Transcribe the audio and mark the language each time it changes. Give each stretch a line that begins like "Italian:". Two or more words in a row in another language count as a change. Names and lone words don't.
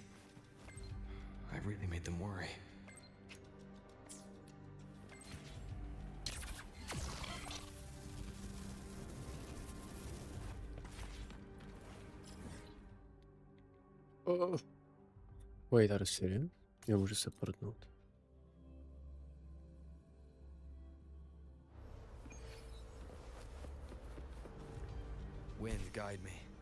English: I really made them worry. Wait, are you serious?
Czech: Já můžu se prdnout.
English: Wind, guide me.